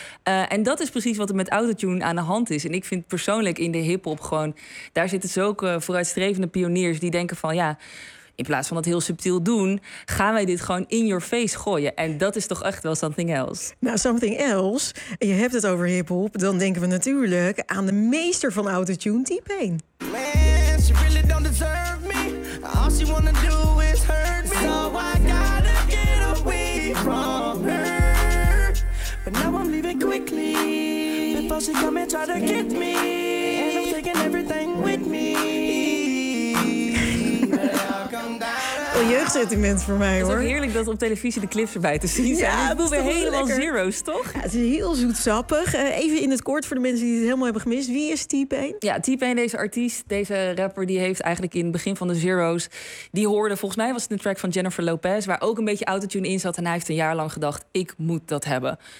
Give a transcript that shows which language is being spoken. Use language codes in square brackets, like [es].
[nl] En dat is precies wat er met autotune aan de hand is. En ik vind persoonlijk in de hiphop gewoon, daar zitten zulke vooruitstrevende pioniers die denken van, ja, in plaats van dat heel subtiel doen, gaan wij dit gewoon [en] in your face [nl] gooien. En dat is toch echt wel [en] something else. [nl] Nou, [en] something else. [nl] Je hebt het over hiphop. Dan denken we natuurlijk aan de meester van autotune, T-Pain. [en] Man, she really don't deserve me. All she wanna do is hurt me. So I gotta get away from her. But now I'm leaving quickly. Before she come and try to get me. And I'm taking everything with me. [nl] Een jeugdsentiment voor mij, hoor. Het is ook heerlijk dat op televisie de clips erbij te zien zijn. Ja, dat doen we helemaal zero's, toch? Ja, het is heel zoetsappig. Even in het kort voor de mensen die het helemaal hebben gemist. Wie is T-Pain? Ja, T-Pain, deze artiest, deze rapper, die heeft eigenlijk in het begin van de zero's, die hoorde, volgens mij was het een track van Jennifer Lopez, waar ook een beetje autotune in zat. En hij heeft een jaar lang gedacht, ik moet dat hebben.